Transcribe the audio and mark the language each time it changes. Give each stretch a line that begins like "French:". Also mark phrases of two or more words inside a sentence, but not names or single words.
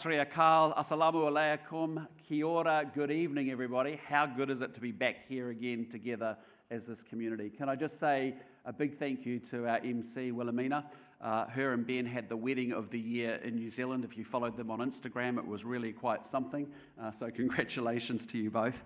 Punjabi: sri akal,
Arabic: assalamu alaikum,
Māori: kia ora,
English: good evening everybody. How good is it to be back here again together as this community? Can I just say a big thank you to our MC, Wilhelmina. Her and Ben had the wedding of the year in New Zealand. If you followed them on Instagram, it was really quite something. So congratulations to you both.